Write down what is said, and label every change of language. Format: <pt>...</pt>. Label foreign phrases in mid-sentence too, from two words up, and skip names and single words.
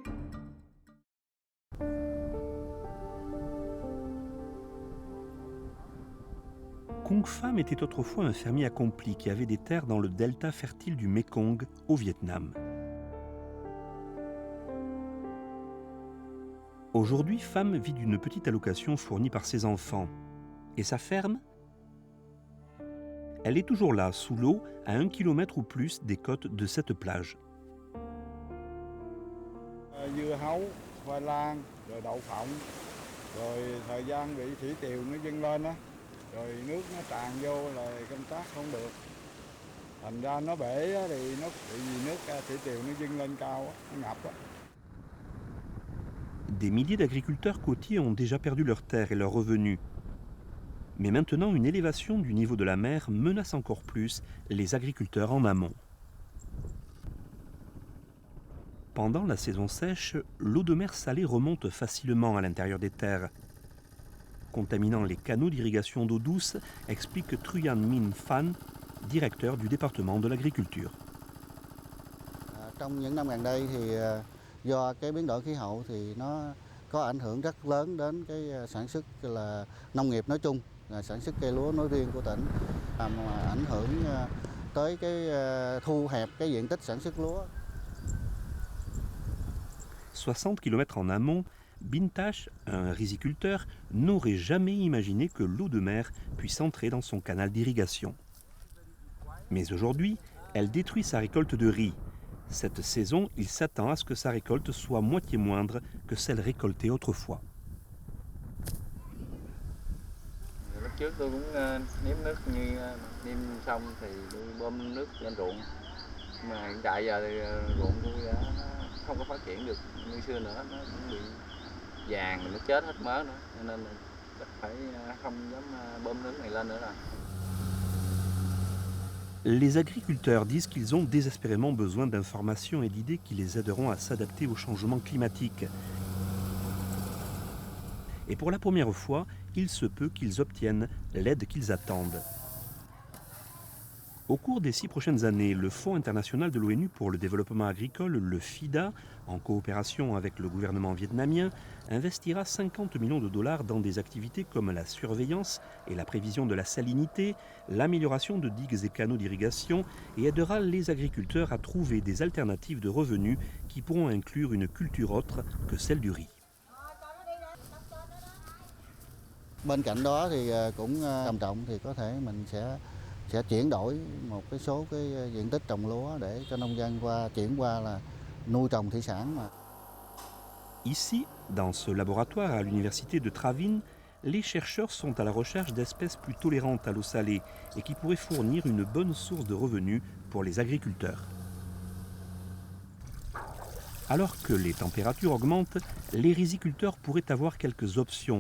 <fr>Kung Pham était autrefois un fermier accompli qui avait des terres dans le delta fertile du Mekong, au Vietnam. Aujourd'hui, Pham vit d'une petite allocation fournie par ses enfants. Et sa ferme ? Elle est toujours là, sous l'eau, à 1 km ou plus des côtes de cette plage.</fr> <vi>Dưa hấu, khoai lang, rồi đậu phộng, rồi thời gian bị thủy triều nó dâng lên á, rồi nước nó tràn vô là canh tác không được. Thành ra nó bể á, thì nó vì nước thủy triều nó dâng lên cao á, nó ngập á.</vi> <fr>Des milliers d'agriculteurs côtiers ont déjà perdu leurs terres et leurs revenus. Mais maintenant, une élévation du niveau de la mer menace encore plus les agriculteurs en amont. Pendant la saison sèche, l'eau de mer salée remonte facilement à l'intérieur des terres, contaminant les canaux d'irrigation d'eau douce, explique Truyan Minh Phan, directeur du département de l'agriculture.</fr> <vi>Trong những năm gần đây thì do cái biến đổi khí hậu thì nó có ảnh hưởng rất lớn đến cái sản xuất là nông nghiệp nói chung, sản xuất cây lúa nói riêng của tỉnh, làm ảnh hưởng tới cái thu hẹp cái diện tích sản xuất lúa.</vi> <fr>60 km en amont, Bintash, un riziculteur, n'aurait jamais imaginé que l'eau de mer puisse entrer dans son canal d'irrigation. Mais aujourd'hui, elle détruit sa récolte de riz. Cette saison, il s'attend à ce que sa récolte soit moitié moindre que celle récoltée autrefois.</fr> <vi>Lúc trước tôi cũng nếm nước như nêm xong thì tôi bơm nước lên ruộng. Mà hiện tại giờ thì ruộng tôi đã không có phát triển được như xưa nữa, nó cũng bị vàng, nó chết hết mớ nữa, cho nên là phải không dám bơm nước này lên nữa rồi.</vi> <fr>Les agriculteurs disent qu'ils ont désespérément besoin d'informations et d'idées qui les aideront à s'adapter au changement climatique. Et pour la première fois, il se peut qu'ils obtiennent l'aide qu'ils attendent. Au cours des 6 prochaines années, le Fonds international de l'ONU pour le développement agricole, le FIDA, en coopération avec le gouvernement vietnamien, investira 50 millions de dollars dans des activités comme la surveillance et la prévision de la salinité, l'amélioration de digues et canaux d'irrigation et aidera les agriculteurs à trouver des alternatives de revenus qui pourront inclure une culture autre que celle du riz.</fr> <vi>Bên cạnh đó thì cũng trầm trọng thì có thể mình sẽ chuyển đổi một cái số cái diện tích trồng lúa để cho nông dân chuyển qua là nuôi trồng thủy sản mà.</vi> <fr>Ici, dans ce laboratoire à l'université de Tra Vinh, les chercheurs sont à la recherche d'espèces plus tolérantes à l'eau salée et qui pourraient fournir une bonne source de revenus pour les agriculteurs. Alors que les températures augmentent, les riziculteurs pourraient avoir quelques options.</fr>